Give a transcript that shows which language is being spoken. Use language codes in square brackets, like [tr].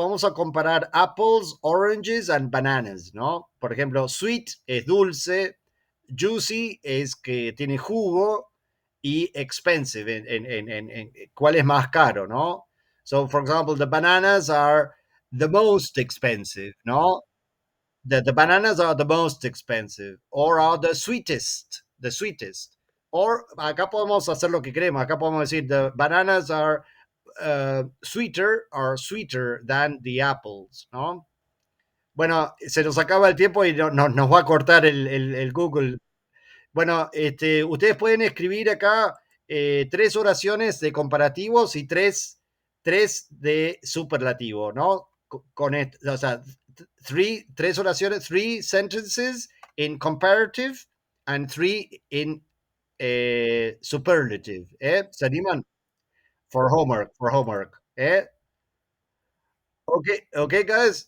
[es] Vamos a comparar apples, oranges and bananas, ¿no? Por ejemplo, sweet es dulce, juicy es que tiene jugo y expensive, cuál es más caro, ¿no? [en] So, for example, the bananas are the most expensive, ¿no? The bananas are the most expensive or are the sweetest. [es] Or acá podemos hacer lo que queremos. Acá podemos decir [en] the bananas are sweeter than the apples, [es] ¿no? Bueno, se nos acaba el tiempo y nos va a cortar el Google. Bueno, ustedes pueden escribir acá tres oraciones de comparativos y tres de superlativo, ¿no? O sea, tres oraciones, [en] three sentences in comparative and three in superlative. [es] ¿Se animan? [en] For homework. Okay, guys.